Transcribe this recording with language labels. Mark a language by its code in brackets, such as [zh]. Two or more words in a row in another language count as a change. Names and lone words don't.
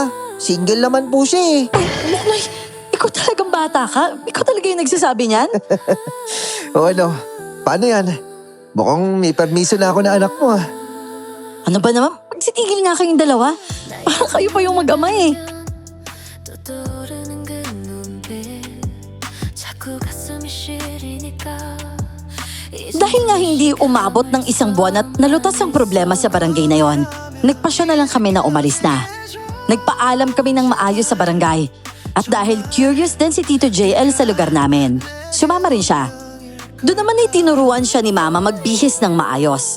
[tl] Single naman po siya eh. Buknoy, ikaw talagang bata ka? Ikaw talaga yung nagsasabi niyan? O ano, paano yan? Mukhang may permiso na ako na anak mo ah. Ano ba naman? Magsitigil nga kayong dalawa. Parang kayo pa yung mag-ama eh. [ko] 떠오르는 그 눈빛 자꾸 가슴이 시리니까 [tl] Dahil nga hindi umabot ng isang buwan at nalutas ang problema sa barangay na yon, nagpasya na lang kami na umalis na. Nagpaalam kami ng maayos sa barangay. At dahil curious din si Tito JL sa lugar namin, sumama rin siya. Doon naman ay tinuruan siya ni Mama magbihis ng maayos.